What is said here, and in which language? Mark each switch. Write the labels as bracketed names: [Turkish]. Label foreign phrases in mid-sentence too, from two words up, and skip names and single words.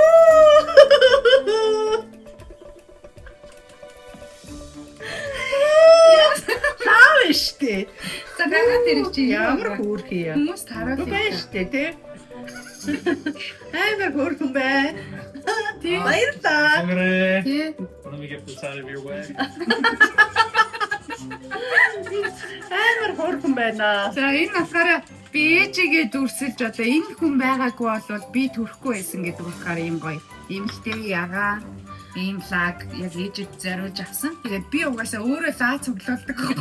[Mongolian] Таа штэ. За дагаад ирэх чи Ямар хөөрхий юм. хүмүүс тараад Байна штэ тий. Аймаг хөөрхөн бай. Баярлалаа. Sangre. тий. [English] Let me get this out of your way. [Mongolian] Аймаг хөөрхөн байна. За энэ насаараа би ээжигээ дүрсэлж одоо энэ хүн байгаагүй бол би төрөхгүй байсан гэдэг утгаар ийм гоё. Имэлтэй ягаа. Ийм лаг яг ээжид зориулж авсан. Тэгээд би угаасаа өөрөө лаа цуглуулдаг.